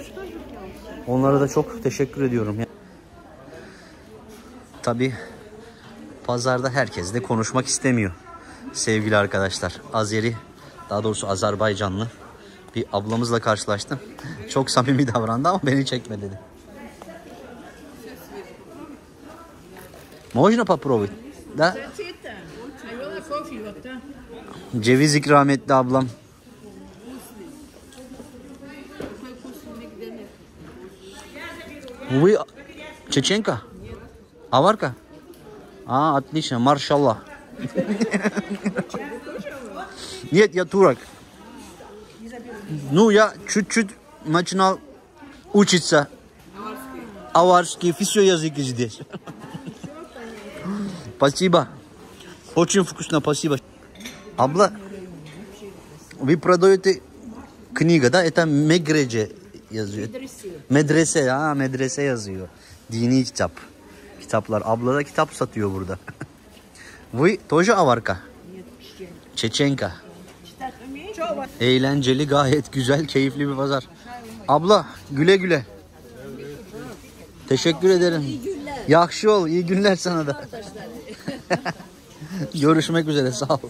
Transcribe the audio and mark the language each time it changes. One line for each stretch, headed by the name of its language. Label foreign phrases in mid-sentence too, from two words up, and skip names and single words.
Turkish: Onlara da çok teşekkür ediyorum. Tabi pazarda herkes de konuşmak istemiyor. sevgili arkadaşlar. Azeri, daha doğrusu Azerbaycanlı bir ablamızla karşılaştım. Çok samimi davrandı ama beni çekme dedi.
Russian: Можно попробовать? Да?
Turkish: Ceviz ikram etti ablam.
Russian: Вы чеченка? Аварка? Отлично, маршаллах. Нет, я турок. Ну, я чуть-чуть начинал учиться. Аварский, все языки здесь. Спасибо. Очень вкусно, спасибо. Abla, вы продаете книга, да?
Turkish: Это Megрece yazıyor. Medrese. Medrese yazıyor. Dini kitap. Kitaplar. Abla da kitap satıyor burada.
Russian: Вы тоже аварка?
Turkish: Çeçenka. Eğlenceli, gayet güzel, keyifli bir pazar. Abla, güle güle. Teşekkür ederim. Yakşı ol, iyi günler sana da. Görüşmek üzere, sağ ol.